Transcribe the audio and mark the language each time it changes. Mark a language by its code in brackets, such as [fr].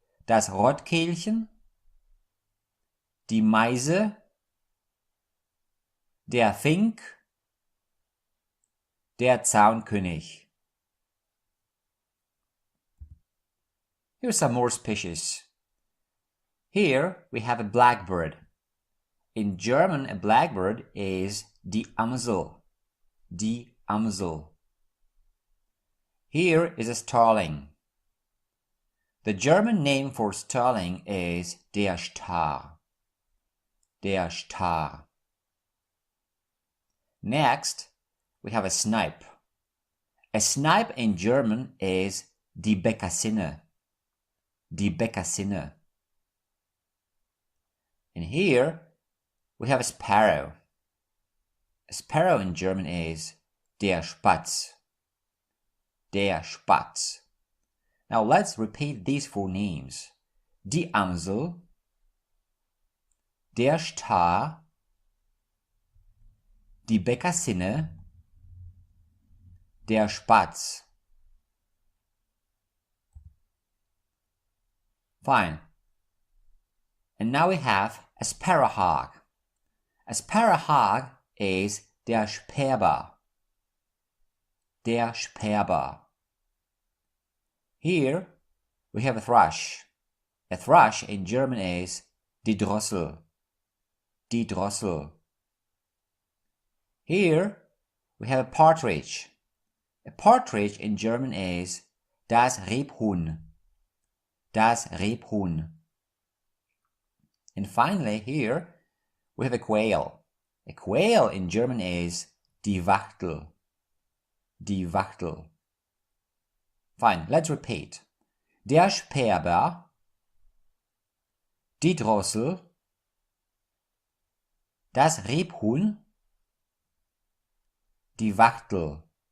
[de] Das Rotkehlchen, die Meise, der Fink, der Zaunkönig. [en] Here's some more species. Here we have a blackbird. In German, a blackbird is die Amsel. Die Amsel. Here is a starling. The German name for starling is der Star. [de] Der Star. [en] Next, we have a snipe. A snipe in German is die Bekassine. [de] Die Bekassine. [en] And here we have a sparrow. A sparrow in German is der Spatz. Der Spatz. Now let's repeat these four names. [de] Die Amsel, der Star, die Bekassine, der Spatz. [en] Fine. And now we have a sparrowhawk. A sparrowhawk is der Sperber. Der Sperber. Here we have a thrush. A thrush in German is die Drossel. Die Drossel. Here we have a partridge. A partridge in German is das Rebhuhn. Das Rebhuhn. And finally here we have a quail. A quail in German is die Wachtel. Die Wachtel. Fine, let's repeat. [de] Der Sperber, die Drossel, das Rebhuhn, die Wachtel.